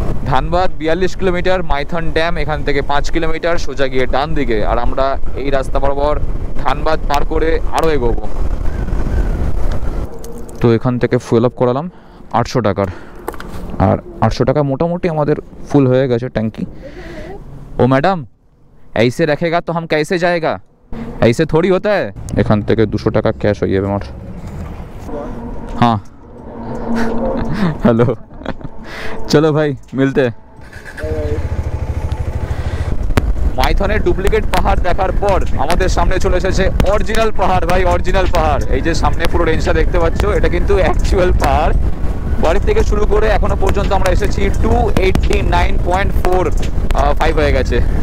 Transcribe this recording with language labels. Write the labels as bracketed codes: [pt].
[bn] Dhanbad 42 kilometre, Maithon dam এখান থেকে 5 kilometre সোজা গিয়ে ডান দিকে। আর আমরা এই রাস্তা বরাবর ধানবাদ পার করে আরও এগোবো। তো এখান থেকে ফুয়েল আপ করালাম 800 টাকার, আর 800 টাকা মোটামুটি আমাদের ফুল হয়ে গেছে ট্যাঙ্কি। ও ম্যাডাম [hi] ऐसे रखेगा तो हम कैसे जाएगा, ऐसे थोड़ी होता है। [bn] এখান থেকে 200 টাকা ক্যাশ হয়ে যাবে আমার। [hi] हाँ हेलो चलो भाई मिलते हैं। [bn] মাইথনের ডুপ্লিকেট পাহাড় দেখার পর আমাদের সামনে চলে এসেছে অরিজিনাল পাহাড় ভাই, অরিজিনাল পাহাড়। এই যে সামনে পুরো রেঞ্জটা দেখতে পাচ্ছ, এটা কিন্তু অ্যাকচুয়াল পাহাড়। বাড়ি থেকে শুরু করে এখনো পর্যন্ত আমরা এসেছি 289.45 হয়ে গেছে।